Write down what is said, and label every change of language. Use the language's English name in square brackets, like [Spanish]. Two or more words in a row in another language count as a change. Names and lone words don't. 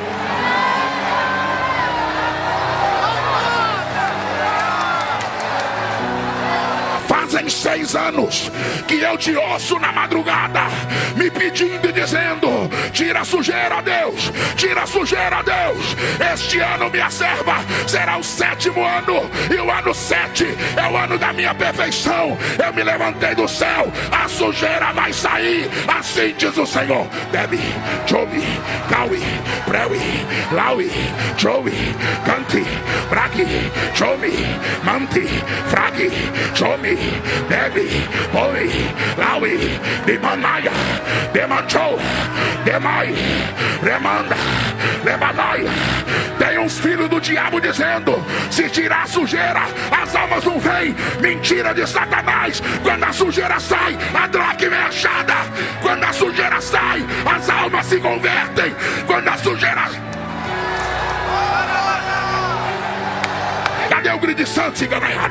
[Portuguese] Fazem 6 anos que eu te ouço na madrugada, me pedindo e dizendo: tira a sujeira, Deus, tira a sujeira, Deus. Este ano, minha serva, será o 7º ano, e o ano 7 é o ano da minha perfeição. Eu me levantei do céu, a sujeira vai sair, assim diz o Senhor. Debi, Jobi, Kawi, Prewi, Laui, Joey, Canti, Bragi, Jomi, Manti, Fragi, Jomi, Debi, Boi, Laui, Demanaya, Demanchou, Demai, Remanda, Lebanai. Tem uns filhos do diabo dizendo: se tirar a sujeira, as almas não vêm. Mentira de Satanás. Quando a sujeira sai, a dracma é achada. Quando a sujeira sai, as almas se convertem. Quando a sujeira... Cadê o grito de santo, ciganaiada?